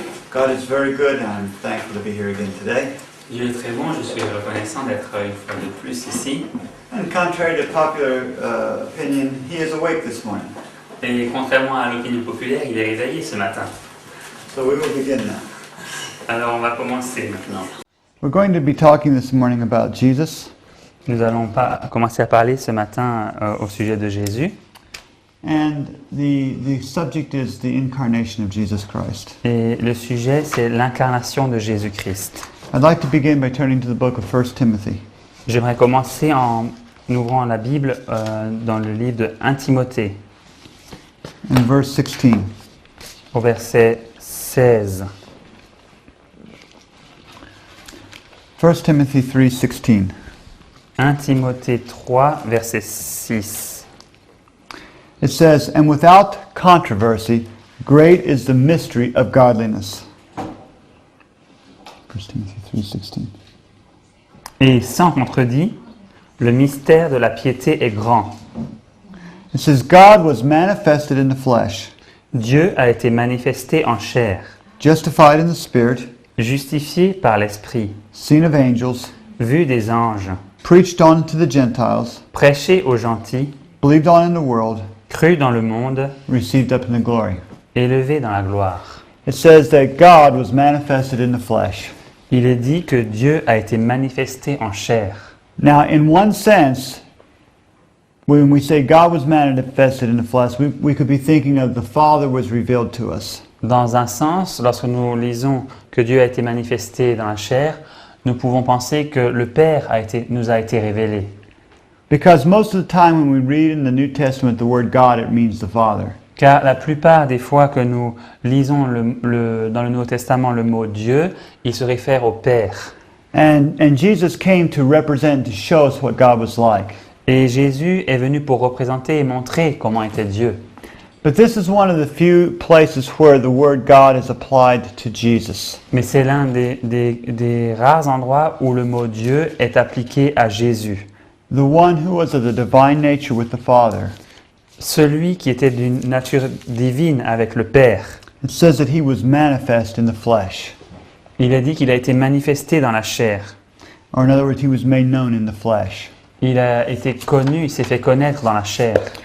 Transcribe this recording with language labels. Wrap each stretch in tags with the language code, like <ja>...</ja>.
<en>God is very good and I'm thankful to be here again today.</en> <fr>Dieu est très bon, je suis reconnaissant d'être une fois de plus ici.</fr> <en>And contrary to popular opinion, he is awake this morning.</en> <fr>Et contrairement à l'opinion populaire, il est réveillé ce matin.</fr> <en>So we will begin now.</en> <fr>Alors on va commencer maintenant.</fr> <en>We're going to be talking this morning about Jesus.</en> <fr>Nous allons commencer à parler ce matin au sujet de Jésus.</fr> <en>And the subject is the incarnation of Jesus Christ.</en> <fr>Et le sujet, c'est l'incarnation de Jésus-Christ.</fr> <en>I'd like to begin by turning to the book of 1 Timothy.</en> <fr>J'aimerais commencer en ouvrant la Bible dans le livre de 1 Timothée,</fr> <en>In verse 16.</en> <fr>au verset 16.</fr> <en>1 Timothy 3:16.</en> <fr>1 Timothée 3, verset 6.</fr> <en>It says, "And without controversy, great is the mystery of godliness." 1 Timothy 3:16.</en> <fr>Et sans contredit, le mystère de la piété est grand.</fr> <en>It says, "God was manifested in the flesh,</en> <fr>Dieu a été manifesté en chair,</fr> <en>justified in the spirit,</en> <fr>justifié par l'Esprit,</fr> <en>seen of angels,</en> <fr>vu des anges,</fr> <en>preached on to the Gentiles,</en> <fr>prêché aux gentils,</fr> <en>believed on in the world,</en> <fr>cru dans le monde,</fr> <en>received up in the glory."</en> <fr>élevé dans la gloire.</fr> <en>It says that God was manifested in the flesh.</en> <fr>Il est dit que Dieu a été manifesté en chair.</fr> <en>Now, in one sense, when we say God was manifested in the flesh, we could be thinking of the Father was revealed to us.</en> <fr>Dans un sens, lorsque nous lisons que Dieu a été manifesté dans la chair, nous pouvons penser que le Père nous a été révélé.</fr> <en>Because most of the time when we read in the New Testament the word God, it means the Father.</en> <fr>Car la plupart des fois que nous lisons dans le Nouveau Testament le mot Dieu, il se réfère au Père.</fr> <en>And Jesus came to represent, to show us what God was like.</en> <fr>Et Jésus est venu pour représenter et montrer comment était Dieu.</fr> <en>But this is one of the few places where the word God is applied to Jesus.</en> <fr>Mais c'est l'un des rares endroits où le mot Dieu est appliqué à Jésus.</fr> <en>The one who was of the divine nature with the Father.</en> <fr>Celui qui était d'une nature divine avec le Père.</fr> <en>It says that he was manifest in the flesh.</en> <fr>Il est dit qu'il a été manifesté dans la chair.</fr> <en>Or in other words, he was made known in the flesh.</en> <fr>Il a été connu, il s'est fait connaître dans la chair.</fr>